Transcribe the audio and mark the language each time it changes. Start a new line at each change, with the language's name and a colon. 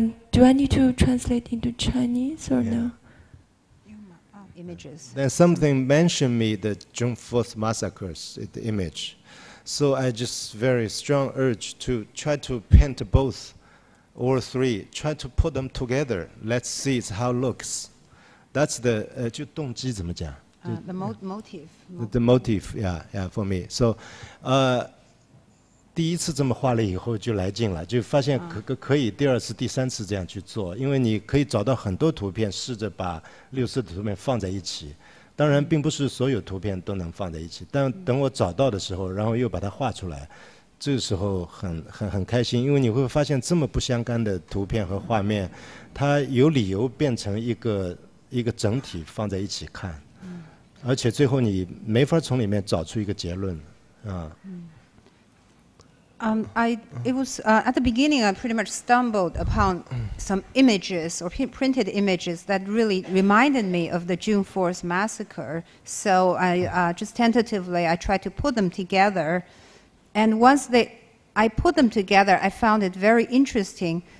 English: Do I need to translate into Chinese or no? Images. Then something mentioned me the June 4th massacres, the image. So I just very strong urge to try to paint both, all three, try to put them together. Let's see how it looks. That's the
Chinese: 就动机怎么讲?
English: The motive. The motive, yeah, for me.
Chinese: So, 第一次这么画了以后就来劲了，就发现可以第二次、第三次这样去做，因为你可以找到很多图片，试着把6色的图片放在一起。当然，并不是所有图片都能放在一起，但等我找到的时候，然后又把它画出来，这个时候很开心，因为你会发现这么不相干的图片和画面，它有理由变成一个整体放在一起看，而且最后你没法从里面找出一个结论啊。
English: It was at the beginning I pretty much stumbled upon some images or printed images that really reminded me of the June 4th massacre. So I just tentatively I tried to put them together, and once I put them together, I found it very interesting.